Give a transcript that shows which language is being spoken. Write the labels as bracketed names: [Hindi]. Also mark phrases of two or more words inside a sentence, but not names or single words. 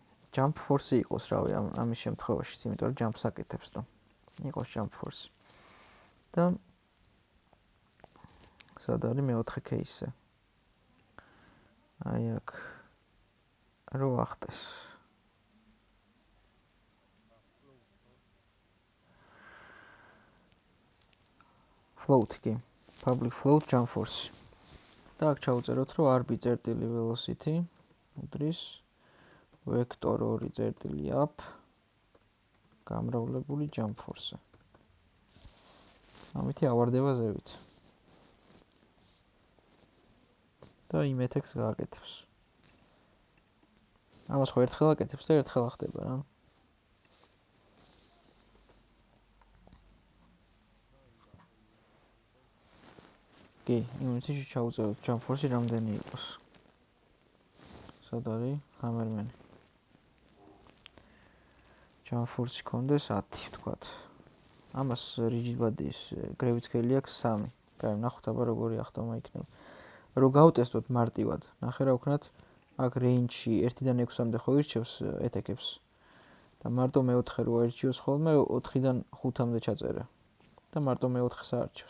[English] jump force [Georgian] იყოს, რავი, ამის შემთხვევაში, იმიტომ რომ jump-ს აკეთებს და იყოს [English] jump force. [Georgian] და სად არის მეოთხე кейსზე? აი აქ რო ახტეს. Float კი. [English] Public float jump force. [Georgian] და აქ ჩავწეროთ, რომ RB წერტილი velocity უდრის [English] vector 2 [Georgian] წერტილი up გამრავლებული [English] jump force. [Georgian] ამითი ავარდება ზევით. და იმ ეთექს გააკეთებს. ამას ხო ერთხელ აკეთებს და ერთხელ ახდება რა. კი, იმითში ჩავწეროთ [English] jump force [Georgian] რამდენი იყოს. სად არის Hammerman? [English] Jump force [Georgian] კონდეს 10, ვთქვათ. ამას [English] rigid body-ის gravity scale [Georgian] აქვს 3. და ნახოთ აბა როგორი ახტომა იქნება. რო გავტესტოთ მარტივად, ნახე რა ვქნათ, აქ range-ში 1-დან 6-მდე ხო ირჩევს ეთეკებს. და მარტო მეოთხე რო აირჩიოს ხოლმე 4-დან 5-მდე ჩაწერე. და მარტო მეოთხეს აარჩევს.